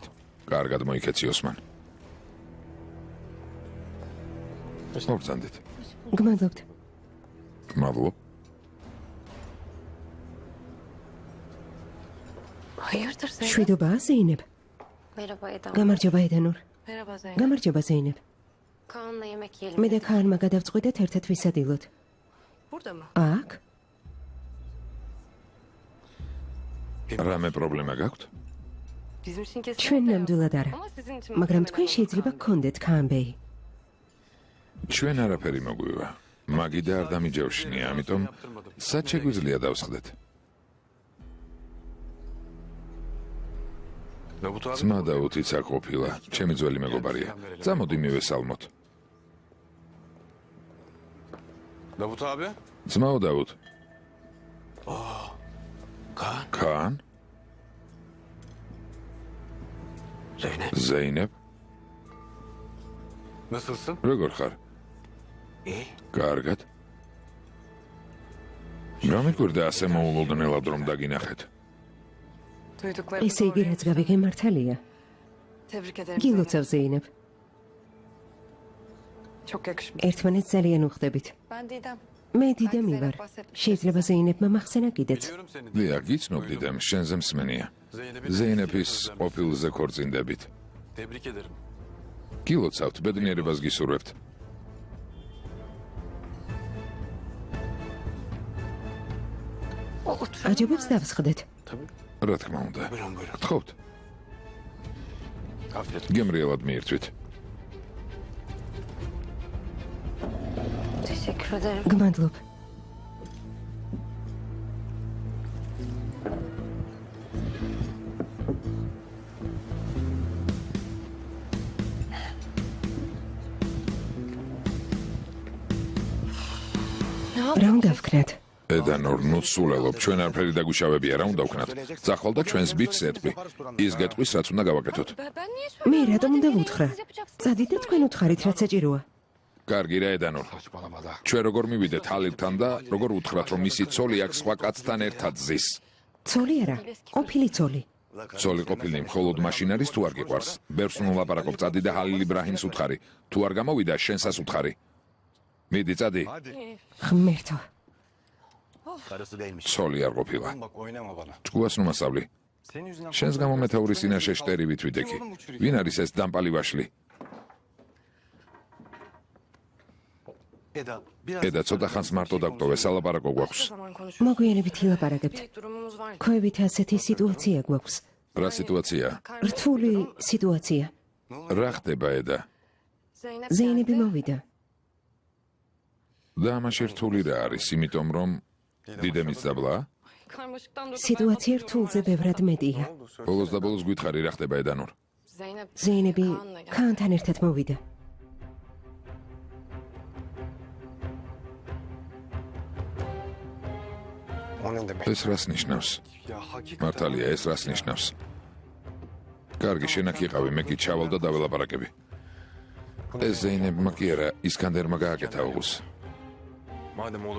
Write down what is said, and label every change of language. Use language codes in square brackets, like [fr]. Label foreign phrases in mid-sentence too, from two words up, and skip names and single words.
[ka] კარგად მოიქეცი ოსმან. მოგწანდით. გმადლობთ. მადლობ. [tr] Hayırdır Zeynep? [ka] შვიდობაა ზეინებ. [tr] Merhaba Eda. [ka] გამარჯობა ედანურ. [tr] Merhaba Zeynep. [ka] გამარჯობა ზეინებ. [tr] Kaan'la yemek yiyelim. [ka] მე და ქაანმა გადავწყვიტეთ ერთად ვისადილოთ. [tr] Burada mı? [ka] აქ? რამე პრობლემა გაქვთ? [tr] Bizim için kesin. [ka] ჩვენ ნამდვილად არა. [tr] Ama sizin için [ka] მაგრამ [tr] muhtemelen [ka] თქვენ [tr] olur [ka] შეიძლება Kaan. გქონდეთ ქაანბეი. ჩვენ არაფერი მოგვივა. მაგიდა არ დამიჯევშნია, ამიტომ სად შეგვიძლია დავსხდეთ? [tr] Davut abi. [ka] ძმა დაუთიც აქ ყოფილა, ჩემი ძველი მეგობარია. წამოდი მივესალმოთ. [tr] Davut abi. [ka] ძმაო დაუთ. Kaan. ქაან? Zeynep. ზეინებ? [tr] Nasılsın? [ka] როგორ ხარ? [tr] İyi. [ka] კარგად. გამიკვირდა ასე მოულოდნელად რომ დაგინახეთ. ესე იგი რაც გავიგე მართალია. გილოცავ ზეინებ. ერთმანეთს ძალიან უხდებით. მე დიდემი ვარ. შეიძლება ზეინებმა მახსენა კიდეც. დიახ, გიცნობ დიდემ, შენზე მსმენია. ზეინეფის ყოფილზე ქორწინდებით. [tr] Tebrik ederim. [ka] გილოცავთ, ბედნიერებას გისურვებთ. აჯობებს დავსხდეთ. რა თქმა უნდა. [tr] Buyurun, buyurun. [ka] გთხოვთ, [tr] Afiyet. [ka] გემრიელად მიირთვით. [tr] Teşekkür ederim. [ka] გმადლობ. რა უნდა ვქნათ? ედანორ, ნუ სულელობ, ჩვენ არაფერი დაგვიშავებია, რა უნდა ვქნათ? წახვალ და ჩვენს ბიჭს ეტყვი. ის გეტყვის, რაც უნდა გავაკეთოთ. მე რატომ უნდა ვუთხრა? წადით და თქვენ უთხარით, რაც საჭიროა. კარგი რა, ედანორ. [tr] Saçmalama da. [ka] ჩვენ როგორ მივიდეთ ჰალილთან და როგორ უთხრათ, რომ მისი ცოლი აქ სხვა კაცთან ერთად ზის? ცოლი არა, ყოფილი ცოლი. ცოლი ყოფილი მხოლოდ მაშინ არის თუ არ გიყვარს? ბერს ვლაპარაკობ, წადი და ჰალილ იბრაჰიმს უთხარი. თუ არ გამოვიდა, შენსაც უთხარი. მიდი, წადი. ღმერთო. [tr] Karısı değilmiş. [ka] ცოლი არ ყოფილა. [tr] Bak oynama bana. [ka] ჭკუას ნუ მასწავლი. [tr] Senin yüzünden... [ka] შენს გამო მეთაურის წინაშე შტერივით ვიდექი. ვინ არის ეს დამპალი ვაშლი? [tr] Eda, biraz... [ka] ედა, ცოტა ხანს მარტო დაგტოვე, სალაპარაკო გვაქვს. მოგვიანებით ილაპარაკებთ. ქვევით ასეთი სიტუაცია გვაქვს. რა სიტუაცია? რთული სიტუაცია. რა ხდება, ედა? ზეინები მოვიდა. და ამაში რთული რა არის, იმიტომ რომ დიდემის დაბლა? სიტუაცია რთულზე ბევრად მეტია. ბოლოს და ბოლოს გითხარი რა ხდება, ედანორ? ზეინები ქანთან ერთად მოვიდა. [tr] O ne demek? [ka] ეს რას ნიშნავს? [tr] Ya hakikaten... [ka] მართალია, ეს რას ნიშნავს? კარგი, შენ აქ იყავი, მე კი ჩავალ და დაველაპარაკები. ეს ზეინებმა კი არა, ისკანდერმა გააკეთა უღუს. [tr] Madem oğlum...